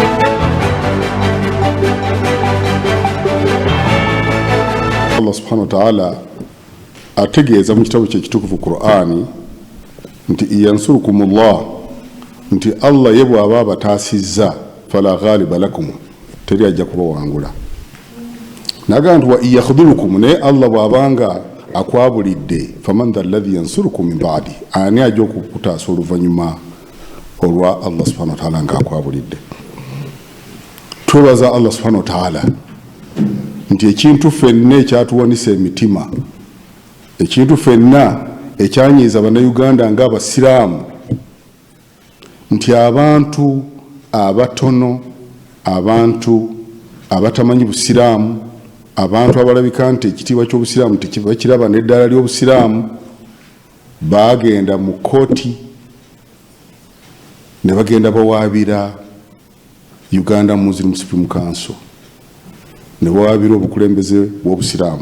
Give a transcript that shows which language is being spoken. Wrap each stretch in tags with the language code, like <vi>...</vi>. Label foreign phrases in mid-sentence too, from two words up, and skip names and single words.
<ar>الله سبحانه وتعالى</ar> <lg>ategeeza mu kitabu ky'ekitukuvu Qur'ani nti</lg> <ar>إن ينصركم الله,</ar> <lg>nti Allah ye bw'aba abataasizza</lg> <ar>فلا غالب لكم,</ar> <lg>teri ajja kubawangula. Naga nti</lg> <ar>وإن يخذلكم,</ar> <lg>naye Allah bw'abanga akwabulidde</lg> <ar>فمن ذا الذي ينصركم من بعد,</ar> <lg>ani ajja okukutaasa oluvannyuma olwa</lg> <ar>الله سبحانه وتعالى</ar> <lg>nga akwabulidde. Twebaza</lg> <ar>الله سبحانه وتعالى</ar> <lg>nti ekintu ffenna ekyatuwanisa emitima, ekintu ffenna ekyanyiiza bannayuganda ng'abasiraamu, nti abantu abatono, abantu abatamanyi busiraamu, abantu abalabika nti ekitiibwa ky'obusiraamu tekibakiraba n'eddala ly'obusiraamu, bagenda mu kooti ne bagenda bawaabira Uganda Muslim Council, ne bawaabira obukulembeze bw'obusiraamu.</lg>